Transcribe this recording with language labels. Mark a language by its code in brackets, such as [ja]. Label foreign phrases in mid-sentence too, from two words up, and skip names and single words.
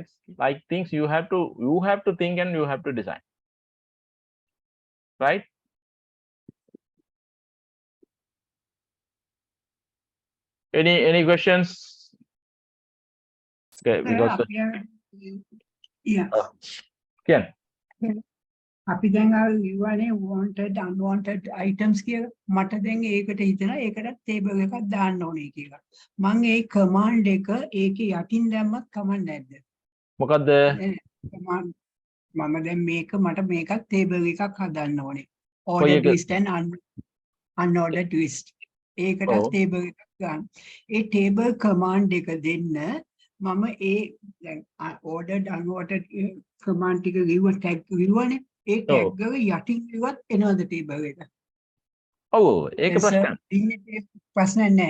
[en] Like things you have to think and you have to design, right? Any questions? Okay, because yeah. Ken. [si] අපි දැන් අර ලිව්වනේ [en] wanted unwanted items [si] කියලා මට දැන් ඒකට හිතෙනවා ඒකටත් table එකක් දාන්න ඕනේ කියලා මම ඒ command එක ඒකේ යටින් දැම්මත් කමක් නැද්ද මොකද්ද command මම දැන් මට මේකත් table එකක් හදන්න ඕනේ [en] ordered list and unordered list [si] ඒකටත් table එකක් ගන්න ඒ [en] table command [si] එක දෙන්න මම ඒ දැන් [en] ordered unordered command [si] ටික ලිව්ව tag ලිව්වනේ ඒ tag එක යටින් ලිව්වත් එනවද table එක? ඔව් ඒක ප්‍රශ්නයක් නැහැ.